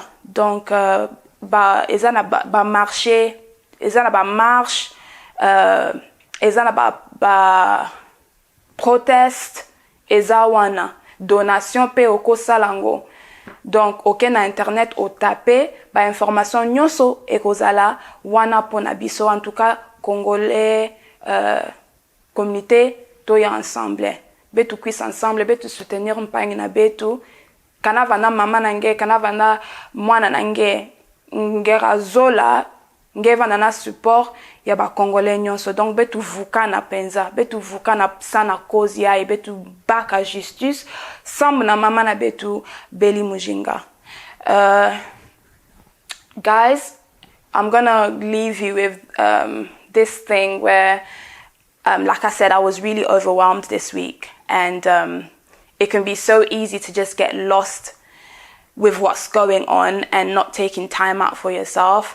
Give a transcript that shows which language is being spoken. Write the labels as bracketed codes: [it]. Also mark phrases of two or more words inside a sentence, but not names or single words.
[ln] Donc eza na ba marché, eza na ba marche, eza na ba proteste, eza wana donation pe oko salango. Donc aucun na internet au taper ba information nyonso ekozala wana pona biso, [fr] en tout cas [ln] congolais, communauté toya ensemble. [ktu] Betu kwisa ensemble, betu soutenir mpangi na betu. Kana vana mama nange, kana vana mwana nange, ngera zola, nge vana na support ya ba congolais nyonso. Donc betu vuka na penza, betu vuka na sana cause ya, betu baka justice, sambu na mama na betu Beli Mujinga. [en] Guys, I'm gonna leave you with this thing where like I said, I was really overwhelmed this week, and it can be so easy to just get lost with what's going on and not taking time out for yourself.